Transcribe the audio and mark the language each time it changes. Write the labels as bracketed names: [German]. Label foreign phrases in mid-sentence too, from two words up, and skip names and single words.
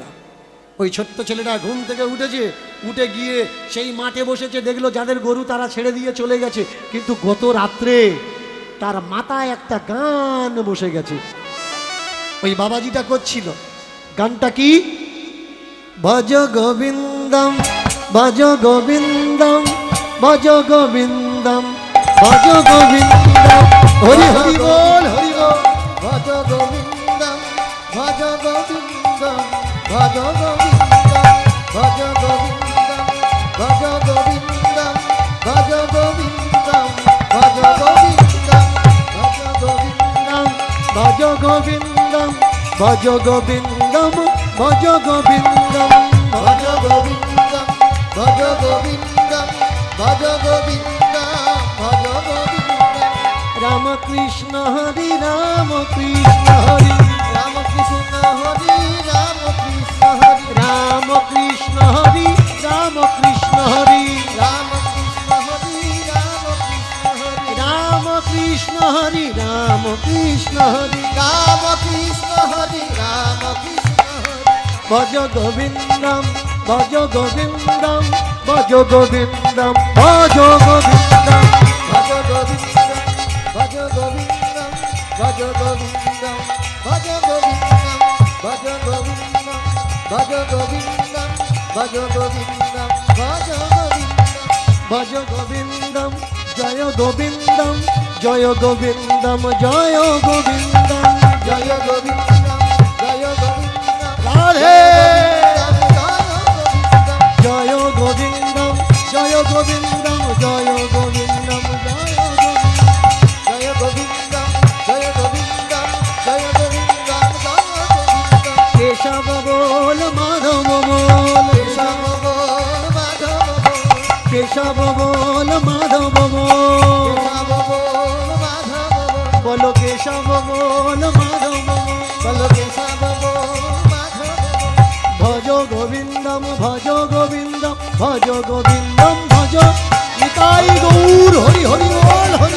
[Bangla] ওই ছোট্ট ছেলেটা ঘুম থেকে উঠেছে, উঠে গিয়ে সেই মাঠে বসেছে, দেখলো যাদের গরু তারা ছেড়ে দিয়ে চলে গেছে, কিন্তু গত রাত্রে তার মাথায় একটা গান বসে গেছে। ওই বাবাজিটা করছিল গানটা কি? [Sanskrit] ভজ গোবিন্দম ভজ গোবিন্দম ভজ গোবিন্দম ভজ গোবিন্দম, [Bangla] হরি হরি বল, হরি বল। [Sanskrit] ভজ গোবিন্দম ভজ গোবিন্দম ভজ গোবিন্দম ভজ গোবিন্দম ভজ গোবিন্দম ভজ গোবিন্দম ভজ গোবিন্দম ভজ গোবিন্দম ভজ গোবিন্দম ভজ গোবিন্দম ভজ গোবিন্দম ভজ গোবিন্দম ভজ গোবিন্দম ভজ গোবিন্দম ভজ গোবিন্দম। [Bangla] রাম কৃষ্ণ হরি রাম কৃষ্ণ হরি রাম কৃষ্ণ হরি রাম কৃষ্ণ হরি রাম কৃষ্ণ হরি রাম কৃষ্ণ হরি রাম কৃষ্ণ হরি রাম কৃষ্ণ হরি রাম কৃষ্ণ হরি রাম কৃষ্ণ হরি রাম কৃষ্ণ হরি রাম কৃষ্ণ হরি। [Sanskrit] ভজ গোবিন্দম ভজ গোবিন্দম ভজ গোবিন্দম ভজ গোবিন্দম ভজ গোবিন্দম ভজ গোবিন্দম ভজ গোবিন্দম ভজ গোবিন্দম ভজ গোবিন্দম ভজ গোবিন্দম ভজ গোবিন্দম ভজ গোবিন্দম ভজ গোবিন্দম জয় গোবিন্দম জয় গোবিন্দম জয় গোবিন্দম জয় গোবিন্দম জয় গোবিন্দম রাধে জয় গোবিন্দম জয় গোবিন্দম জয় গোবিন্দম জয় গোবিন্দম জয় গোবিন্দম জয় গোবিন্দম জয় গোবিন্দম জয় গোবিন্দম জয় গোবিন্দম। [Bangla] কেশব বল মাধব বল কেশব বল মাধব বল কেশব বল মাধব বল কেশব বল মাধব বল বলো কেশব বল মাধব বল বল কেশব বল মাধব বল। [Sanskrit] ভজ গোবিন্দম ভজ গোবিন্দম ভজ গোবিন্দম ভজ [Bangla] নিতাই গৌর হরি হরি বল